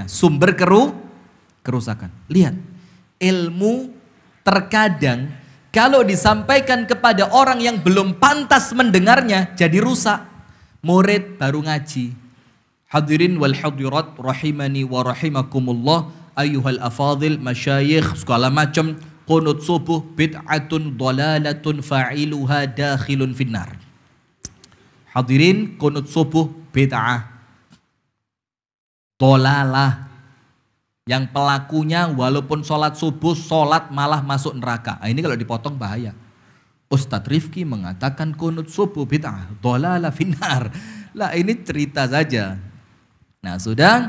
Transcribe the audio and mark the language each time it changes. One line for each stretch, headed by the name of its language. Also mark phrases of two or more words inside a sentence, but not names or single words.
Indonesian: Sumber kerusakan. Lihat, ilmu terkadang kalau disampaikan kepada orang yang belum pantas mendengarnya jadi rusak. Murid baru ngaji.
Arabic: الحاضرين والحاضرات رحمني ورحمكم الله أيها الأفاضل المشايخ
Indonesian: segala macam.
Arabic: قنوت الصبح بدعة ضلالة فاعلها داخل في النار.
Indonesian: Hadirin, qunut subuh
Arabic: بدعة ضلالة.
Indonesian: Yang pelakunya walaupun sholat subuh, sholat malah masuk neraka. Nah, ini kalau dipotong bahaya. Ustadz Rifki mengatakan qunut subuh
Arabic: بدعة ضلالة في النار.
Indonesian: Lah ini cerita saja. Nah sudah.